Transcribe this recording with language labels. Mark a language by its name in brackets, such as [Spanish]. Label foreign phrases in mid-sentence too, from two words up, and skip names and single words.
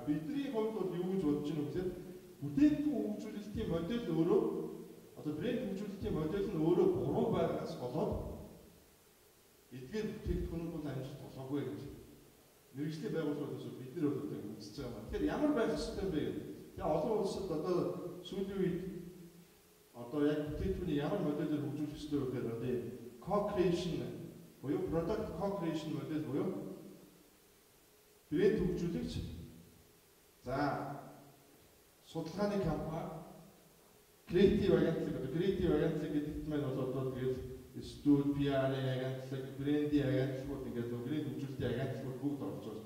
[Mongolian] Бидний хувьд бол юу гэж бодож байна вэ гэхээр бүтээгдэхүүн хөгжүүлэлтийн модель өөрөө одоо брэнд хөгжүүлэлтийн модель нь өөрөө буруу байгаас болоод эдгээр бүтээгдэхүүнүүд бол амжилт олоогүй гэж мэргэжлийн байгууллагуудаас бид нар бол одоо үзэж байгаа юм. Тэгэхээр ямар байх ёстой юм бэ гэдэг. Тэгээ олон улсад одоо сүүлийн үед одоо яг бүтээгдэхүүний ямар модельээр хөгжүүлэх ёстой вэ гэхээр одоо co-creation буюу [English] product co-creation [Mongolian] модель буюу брэнд хөгжүүлэгч за судалгааны компани креатив агентлаг гэдэгт маань бол одоо тэгээд студ PR-ийн агентлаг, брендийн агентлагууд ингээд брэнд хөгжүүлэлтийн агентлагууд бүгд орж байгаа.